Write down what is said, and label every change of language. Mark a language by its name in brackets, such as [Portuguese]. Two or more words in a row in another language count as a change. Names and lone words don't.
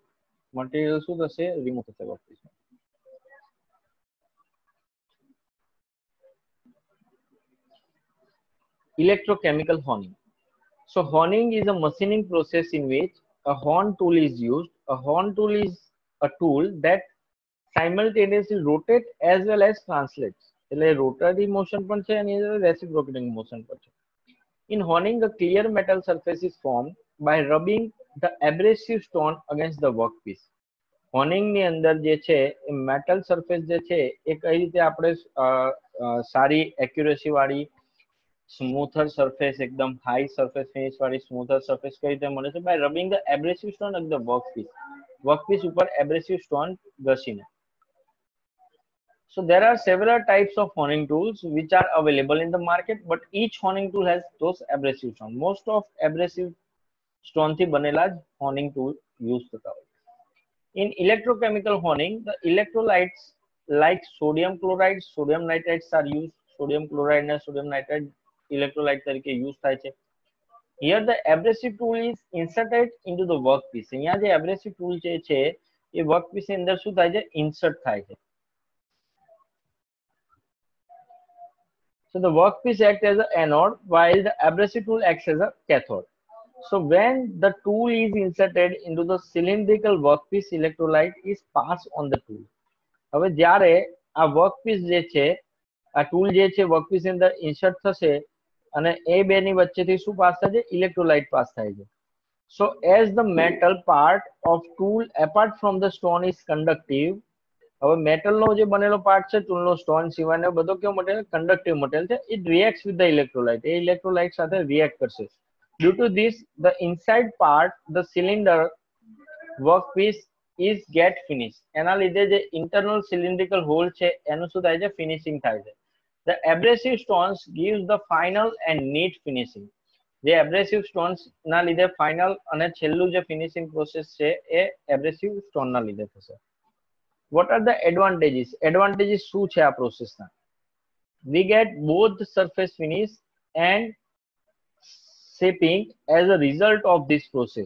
[Gujarati] Material શું થશે? રિમૂવ થશે workpiece. [English] Electrochemical honing. So honing is a machining process in which a horn tool is used. A horn tool is a tool that simultaneously rotates as well as translates. [Gujarati] એટલે [English] rotary motion [Gujarati] પણ છે અને [English] reciprocating motion [Gujarati] પણ છે. [English] In honing, a clear metal surface is formed by rubbing the abrasive stone against the workpiece. [Gujarati] હોનિંગ ની અંદર જે છે એ [English] metal surface [Gujarati] જે છે એ કઈ રીતે આપણે સારી એક્યુરેસી વાળી [English] smoother surface, [Gujarati] એકદમ [English] high surface finish [Gujarati] વાળી [English] smoother surface [Gujarati] કઈ રીતે મળે છે? [English] By rubbing the abrasive stone on the workpiece. [Gujarati] વર્કપીસ ઉપર [English] abrasive stone [Gujarati] ઘસીને. [English] So there are several types of honing tools which are available in the market, but each honing tool has those abrasive stone. Most of abrasive stone [Gujarati] થી બનેલા જ [English] honing tool use [Gujarati] થતા હોય. [English] In electrochemical honing, the electrolytes like sodium chloride, sodium nitrites are used. Sodium chloride and sodium nitrite electrolyte [Gujarati] તરીકે use થાય છે. [English] Here the abrasive tool is inserted into the workpiece. [Gujarati] અહીંયા જે [English] abrasive tool [Gujarati] છે એ workpiece ની અંદર શું થાય છે? Insert થાય છે. [English] So the workpiece acts as an anode while the abrasive tool acts as a cathode. So when the tool is inserted into the cylindrical workpiece, electrolyte is passed on the tool. [Gujarati] હવે જ્યારે આ વર્કપીસ જે છે, આ ટૂલ જે છે વર્કપીસ ની અંદર ઇન્સર્ટ થશે અને એ બે ની વચ્ચેથી શું પાસ થાય છે? ઇલેક્ટ્રોલાઇટ પાસ થાય છે. [English] So as the metal part of tool apart from the stone is conductive, [Gujarati] હવે મેટલ નો જે બનેલો પાર્ટ છે ટૂલ નો, સ્ટોન સિવાયનો બધો કેવો મટીરિયલ? [English] conductive material [Gujarati] છે. [English] It reacts with the electrolyte, [Gujarati] એ ઇલેક્ટ્રોલાઇટ સાથે રિએક્ટ કરશે. [English] Due to this the inside part, the cylinder workpiece is get finish. [Gujarati] એના લીધે જે [English] internal cylindrical hole [Gujarati] છે એનું શું થાય છે? ફિનિશિંગ થાય છે. [English] The abrasive stones gives the final and neat finishing. [Gujarati] જે [English] abrasive stones [Gujarati] ના લીધે ફાઇનલ અને છેલ્લું જે [English] finishing process [Gujarati] છે એ [English] abrasive stone [Gujarati] ના લીધે થશે. [English] What are the advantages? [Gujarati] એડવાન્ટેજીસ શું છે આ પ્રોસેસના? [English] We get both surface finish and shaping as a result of this process.